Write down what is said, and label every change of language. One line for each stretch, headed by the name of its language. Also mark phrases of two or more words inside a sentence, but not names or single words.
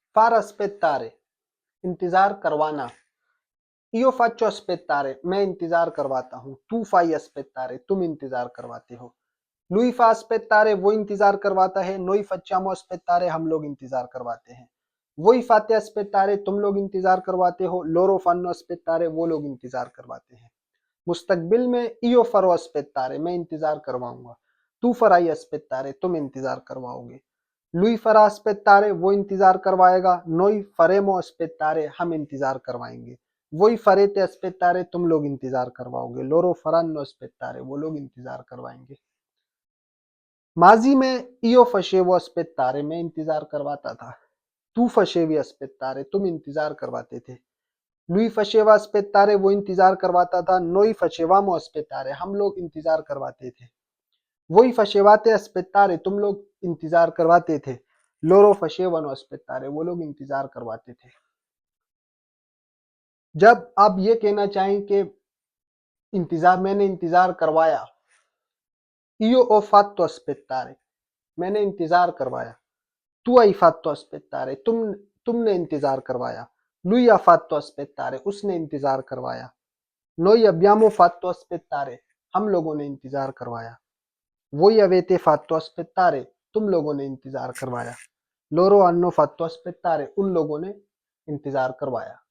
Italian: far aspettare
Hindi: इंतजार करवाना,
Italian: io faccio aspettare
Hindi: मैं इंतजार करवाता हूँ,
Italian: tu fai aspettare
Hindi: तुम इंतजार करवाते हो,
Italian: lui fa aspettare
Hindi: वो इंतजार करवाता है,
Italian: noi facciamo aspettare
Hindi: हम लोग इंतजार करवाते हैं,
Italian: voi fate aspettare
Hindi: तुम लोग इंतजार करवाते हो,
Italian: loro fanno aspettare
Hindi: वो लोग इंतजार करवाते हैं। मुस्तकबिल में
Italian: io farò aspettare
Hindi: मैं इंतजार करवाऊंगा,
Italian: tu farai aspettare
Hindi: तुम इंतजार करवाओगे,
Italian: lui farà aspettare
Hindi: वो इंतजार करवाएगा,
Italian: noi faremo aspettare
Hindi: हम इंतजार करवाएंगे,
Italian: voi farete aspettare
Hindi: तुम लोग इंतजार करवाओगे,
Italian: loro faranno aspettare
Hindi: वो लोग इंतजार करवाएंगे। माजी में
Italian: io facevo aspettare
Hindi: मैं इंतजार करवाता था,
Italian: tu facevi aspettare
Hindi: तुम इंतजार करवाते थे,
Italian: lui faceva aspettare
Hindi: वो इंतजार करवाता था,
Italian: noi facevamo aspettare
Hindi: हम लोग इंतजार करवाते थे,
Italian: voi facevate aspettare
Hindi: तुम लोग इंतजार करवाते थे,
Italian: loro facevano aspettare
Hindi: वो लोग इंतजार करवाते थे। जब आप ये कहना चाहें कि मैंने इंतजार करवाया,
Italian: io ho fatto aspettare मैंने
Hindi: इंतजार करवाया,
Italian: tu hai fatto aspettare
Hindi: तुमने इंतजार करवाया,
Italian: lui ha fatto aspettare
Hindi: उसने इंतजार करवाया,
Italian: noi abbiamo fatto aspettare
Hindi: हम लोगों ने इंतजार करवाया,
Italian: voi avete fatto aspettare
Hindi: तुम लोगों ने इंतजार करवाया,
Italian: loro hanno fatto aspettare
Hindi: उन लोगों ने इंतजार करवाया।